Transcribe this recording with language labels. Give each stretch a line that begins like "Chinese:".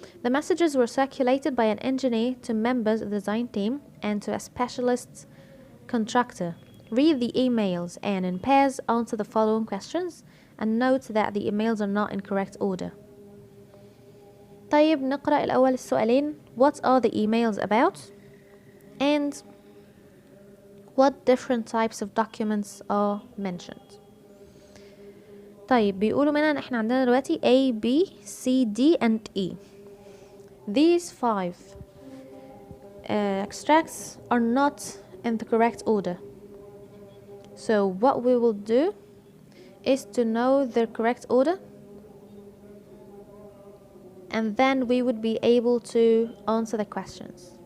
English: The messages were circulated by an engineer to members of the design team and to a specialist contractor. Read the emails and in pairs answer the following questions and note that the emails are not in correct order.
Arabic: طيب نقرأ الأول السؤالين.
English: What are the emails about? And what different types of documents are mentioned?
Arabic: طيب بيقولوا منها ان احنا عندنا دلوقتي A, B, C, D and E.
English: These 5 extracts are not in the correct order. So what we will do is to know the correct order, and then we would be able to answer the questions.